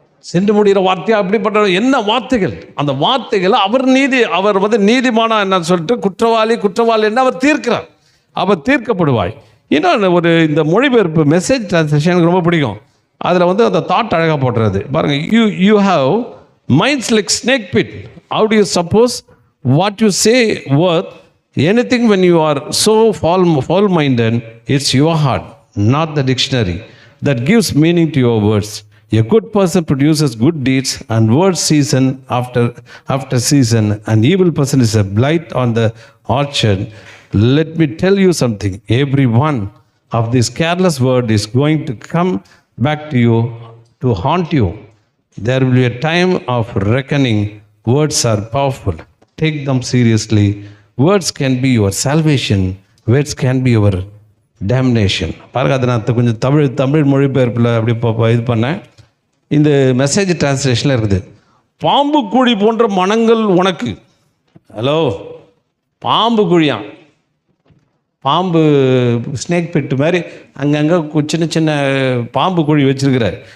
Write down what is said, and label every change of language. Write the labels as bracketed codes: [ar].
[ta] சென்று முடிகிற வார்த்தையா அப்படிப்பட்ட என்ன வார்த்தைகள், அந்த வார்த்தைகளை அவர் வந்து நீதிமானா என்ன சொல்லிட்டு குற்றவாளி என்ன அவர் தீர்க்கிறார். அவர் தீர்க்கப்படுவாய். இன்னொன்று இந்த மொழிபெயர்ப்பு மெசேஜ் டிரான்ஸ்லேஷன் எனக்கு ரொம்ப பிடிக்கும். அதில் வந்து அந்த தாட் அழகாக போடுறது பாருங்க. [en] You have minds like snake pit, how do you suppose what you say worth anything when you are so foul-minded? It's your heart, not the dictionary, that gives meaning to your words. A good person produces good deeds and words season after season. An evil person is a blight on the orchard. Let me tell you something. Every one of this careless word is going to come back to you to haunt you. There will be a time of reckoning. Words are powerful. Take them seriously. Words can be your salvation. Words can be your damnation. [ta] பாருங்க, அதை நான் கொஞ்சம் தமிழ் மொழிபெயர்ப்பில் அப்படி இது பண்ணேன். இந்த message டிரான்ஸ்லேஷனில் இருக்குது. பாம்பு குழி போன்ற மனங்கள் உனக்கு. ஹலோ, பாம்பு குழியான், பாம்பு ஸ்னேக் பிட் மாதிரி அங்கங்கே சின்ன சின்ன பாம்பு குழி வச்சிருக்கிறார்.